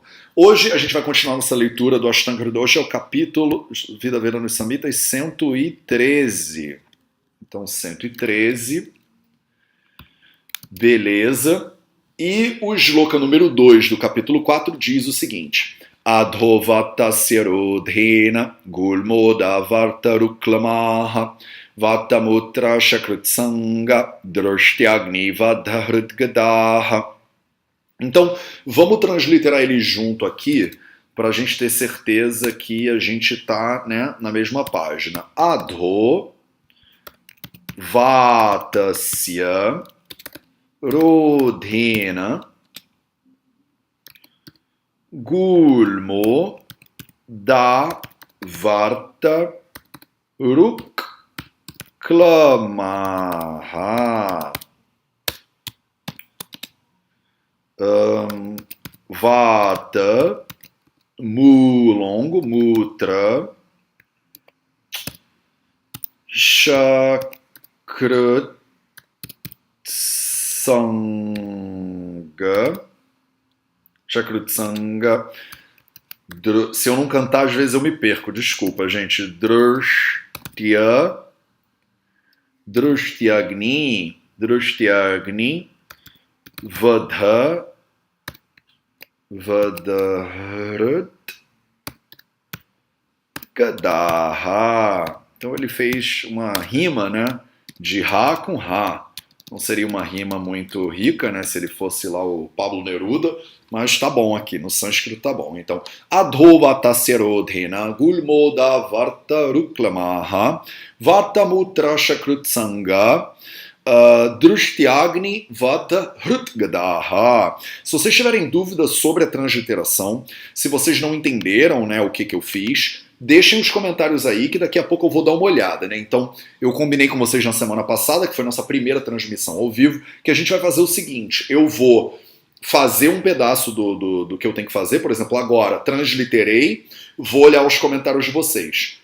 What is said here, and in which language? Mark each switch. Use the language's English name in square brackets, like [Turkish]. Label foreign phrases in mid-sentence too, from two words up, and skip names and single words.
[Portuguese] Hoje a gente vai continuar nossa leitura do Ashtanga Hridayam, hoje é o capítulo Vida Veda nos Samhitas 113. Então 113. Beleza. E o shloka número 2 do capítulo 4 diz o seguinte: [Sanskrit] Adhovatasya rodhena gulmoda vartaruklamaha vatamutra shakrutsanga drashtyagni vadhritgadaha. [Portuguese] Então, vamos transliterar ele junto aqui, para a gente ter certeza que a gente está na mesma página. [Sanskrit] Adhovatasya rodhena gulmo da varta ruklamaha vata mulongo mutra shakrut Chakrutsanga. [Portuguese] Se eu não cantar, às vezes eu me perco. Desculpa, gente. [Sanskrit] Drashtyagni Vadharut Gadaha. [Portuguese] Então ele fez uma rima, de Rá com Rá. Não seria uma rima muito rica, se ele fosse lá o Pablo Neruda, mas tá bom aqui, no sânscrito tá bom. Então, [Sanskrit] Adhovatasya rodhena gulmoda vartaruklamaha vatamutra shakrutsanga drashtyagni vadhrutgadaha. [Portuguese] Se vocês tiverem dúvidas sobre a transliteração, se vocês não entenderam o que eu fiz, deixem os comentários aí que daqui a pouco eu vou dar uma olhada, né? Então, eu combinei com vocês na semana passada, que foi nossa primeira transmissão ao vivo, que a gente vai fazer o seguinte, eu vou fazer um pedaço do que eu tenho que fazer, por exemplo, agora, transliterei, vou olhar os comentários de vocês.